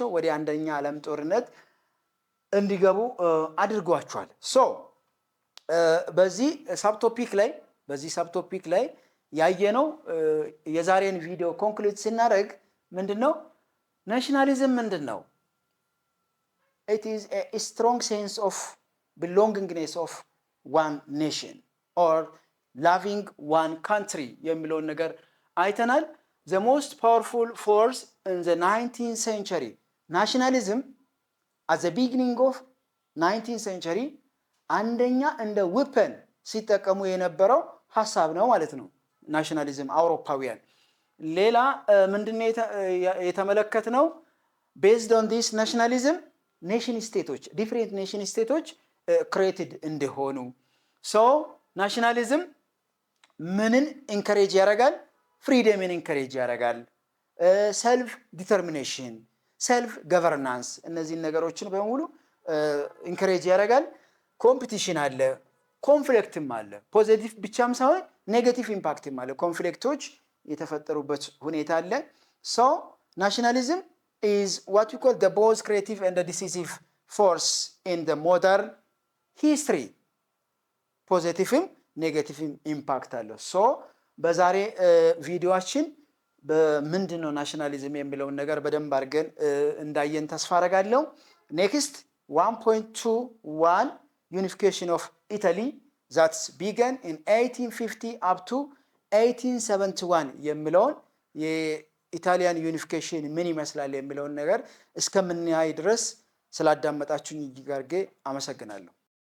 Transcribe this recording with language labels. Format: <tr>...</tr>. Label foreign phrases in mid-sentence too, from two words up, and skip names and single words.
<am>ወደ አንደኛ ዓለም ጦርነት እንዲገቡ አድርጓቸዋል። ሶ በዚህ ሳብቶፒክ ላይ ያየነው የዛሬን ቪዲዮ ኮንክሉድ ስናደርግ ምንድነው? ናሽናሊዝም ምንድነው?</am> <en>It is a strong sense of belongingness of one nation or loving one country</en> <am>የሚለውን ነገር አይተናል።</am> <en>The most powerful force in the 19th century nationalism at the beginning of 19th century</en> <am>አንደኛ እንደ ዌፐን ሲጠቀሙ የነበረው ሐሳብ ነው ማለት ነው ናሽናሊዝም አውሮፓውያን። ሌላ ምንድነው የተመለከትነው?</am> <en>based on this nationalism nation states different nation states created</en> <am>እንደሆኑ። ሶ ናሽናሊዝም ምንን ኢንከሬጅ ያደርጋል? ፍሪደምን ኢንከሬጅ ያደርጋል።</am> <en>self determination, self governance፣</en> <am>እነዚህን ነገሮችን በሙሉ ኢንከሬጅ ያደርጋል። ኮምፒቲሽን አለ፣ ኮንፍሊክትም አለ። ፖዚቲቭ ብቻም ሳይሆን</am> <en>negative impact</en> <am>አለ። ኮንፍሊክቶች የተፈጠሩበት ሁኔታ አለ። ሶ ናሽናሊዝም</am> <en>is what we call the most creative and the decisive force in the modern history።</en> <am>ፖዚቲቭም ኔጌቲቭም ኢምፓክት አለው። ሶ በዛሬ ቪዲዮአችን በምንድነው ናሽናሊዝም የሚለውን ነገር በደንብ አድርገን እንዳየን ተስፋ አደርጋለሁ። ኔክስት 1.21</am> <en>unification of Italy that's began in 1850 up to 1871</en> <am>የሚለውን የኢታሊያን ዩኒፊኬሽን ምን ይመስላል የሚለውን ነገር እስከምናይ ድረስ ስላዳመጣችሁኝ እጅግ አድርጌ አመሰግናለሁ።</am>